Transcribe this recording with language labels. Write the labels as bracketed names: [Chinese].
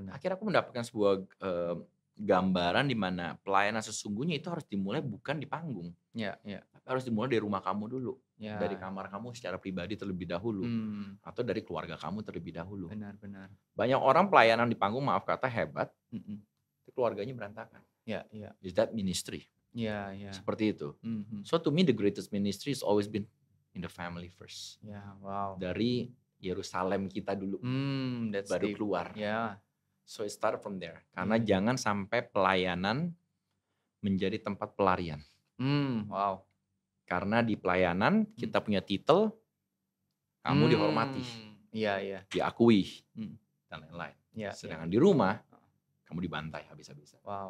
[Indonesian] Akhirnya aku mendapatkan sebuah gambaran di mana pelayanan sesungguhnya itu harus dimulai bukan di panggung. Tapi harus dimulai dari rumah kamu dulu. Dari kamar kamu secara pribadi terlebih dahulu. Atau dari keluarga kamu terlebih dahulu. Benar. Banyak orang pelayanan di panggung, maaf kata, hebat. Keluarganya berantakan. [English] Is that ministry? [Indonesian] Seperti itu. [English] So to me the greatest ministry has always been in the family first. [Indonesian] Dari Yerusalem kita dulu. Baru deep. Keluar. [English] So it started from there. [Indonesian] Karena jangan sampai pelayanan menjadi tempat pelarian. Karena di pelayanan kita punya titel, kamu dihormati, diakui, dan lain-lain. Sedangkan di rumah, kamu dibantai habis-habisan.